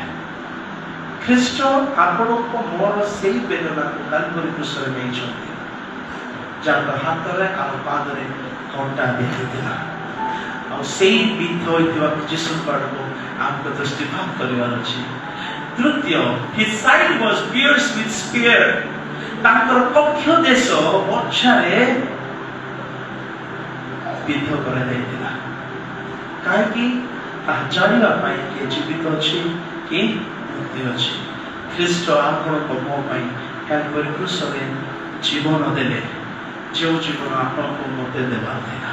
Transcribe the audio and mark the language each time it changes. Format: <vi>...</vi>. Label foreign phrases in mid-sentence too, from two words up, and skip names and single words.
<or>ଖ୍ରୀଷ୍ଟ ଆପଣଙ୍କ ମୋର ସେଇ ବେଦନାକୁ କାଲବରୀ କ୍ରୁଶରେ ନେଇଛନ୍ତି, ଯାହାର ହାତରେ ଆଉ ପାଦରେ କଣ୍ଟା ଦିଆଯାଇଥିଲା। ଆଉ ସେଇ ବିଦ୍ଧ ହୋଇଥିବା ଯୀଶୁଙ୍କ ଆଡ଼କୁ ଆମକୁ ଦୃଷ୍ଟିପାତ କରିବାର ଅଛି। ତୃତୀୟ,</or> <en>his side was pierced with spear.</en> <or>ତାଙ୍କର କକ୍ଷ ଦେଶ ବର୍ଚ୍ଛାରେ ବିଦ୍ଧ କରାଯାଇଥିଲା। କାହିଁକି? ତାହା ଜାଣିବା ପାଇଁ କିଏ ଜୀବିତ ଅଛି କି ମୁକ୍ତି ଅଛି। ଖ୍ରୀଷ୍ଟ ଆପଣଙ୍କ ମୋ ପାଇଁ କାଲବରୀ କ୍ରୁଶରେ ଜୀବନ ଦେଲେ, ଯେଉଁ ଜୀବନ ଆପଣଙ୍କୁ ମୋତେ ଦେବାର ଥିଲା।</or>